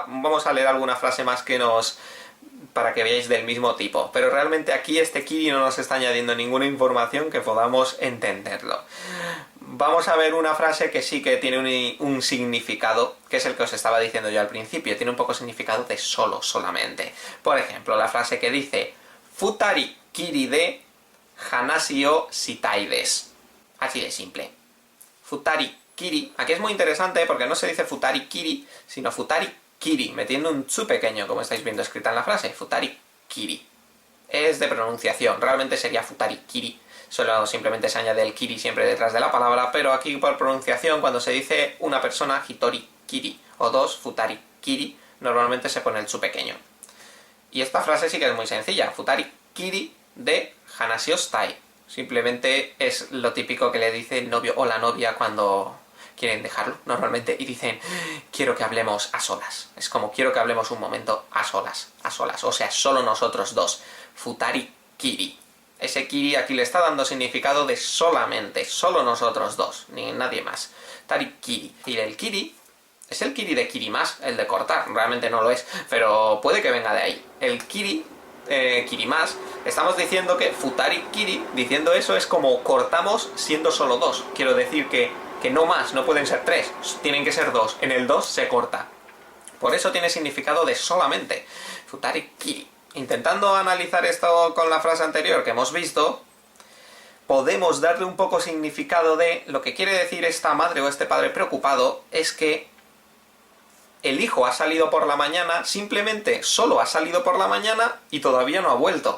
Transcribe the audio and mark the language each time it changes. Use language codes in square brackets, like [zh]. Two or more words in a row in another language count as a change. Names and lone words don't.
[es] Vamos a leer alguna frase más que nos... para que veáis del mismo tipo. Pero realmente aquí este kiri no nos está añadiendo ninguna información que podamos entenderlo. Vamos a ver una frase que sí que tiene un significado, que es el que os estaba diciendo yo al principio. Tiene un poco significado de solo, solamente. Por ejemplo, la frase que dice [ja] 二人きりで話をしたいです. [es] Así de simple. [ja] 二人きり. [es] Aquí es muy interesante porque no se dice [ja] 二人きり, [es] sino [ja] 二人きり, [es] metiendo un tsu pequeño, como estáis viendo escrita en la frase. [ja] 二人きり. [es] Es de pronunciación, realmente sería [ja] 二人きり. [es] Solo simplemente se añade el kiri siempre detrás de la palabra, pero aquí por pronunciación, cuando se dice una persona, [ja] 一人きり, [es] o dos, [ja] 二人きり, [es] normalmente se pone el tsu pequeño. Y esta frase sí que es muy sencilla. [ja] 二人きりで話をしたい. [es] Simplemente es lo típico que le dice el novio o la novia cuando quieren dejarlo, normalmente, y dicen quiero que hablemos a solas. Es como quiero que hablemos un momento a solas, o sea, solo nosotros dos. [ja] 二人きり. [es] Ese kiri aquí le está dando significado de solamente, solo nosotros dos, ni nadie más. [ja] たりきり. [es] Y el kiri es el kiri de kirimas, el de cortar, realmente no lo es, pero puede que venga de ahí. [ja] El きり、切ります, [es] estamos diciendo que [ja] 二人きり, [es] diciendo eso es como cortamos siendo solo dos. Quiero decir que no más, no pueden ser tres, tienen que ser dos. En el dos se corta. Por eso tiene significado de solamente. [ja] 二人きり. [es] Intentando analizar esto con la frase anterior que hemos visto, podemos darle un poco significado de lo que quiere decir esta madre o este padre preocupado, es que el hijo ha salido por la mañana, simplemente solo ha salido por la mañana y todavía no ha vuelto.